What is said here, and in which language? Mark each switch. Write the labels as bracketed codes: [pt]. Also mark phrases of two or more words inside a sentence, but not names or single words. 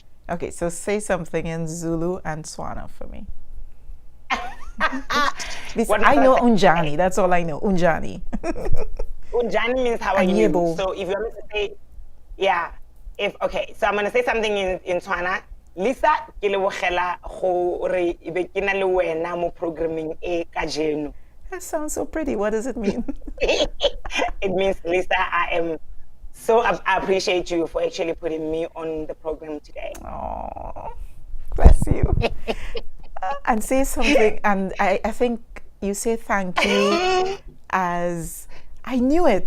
[en] Okay, so say something in Zulu and Tswana for me. I know Unjani. That's all I know. Unjani. Unjani means how are you? So if you want me to say, so I'm going to say something in Tswana. [tn] Lisa, ke lebogela gore ibe ke na le wena mo programming e kajeno. [en] That sounds so pretty. What does it mean? It means, Lisa, I appreciate you for actually putting me on the program today. Oh, bless you. And say something, and I think you say thank you as, I knew it.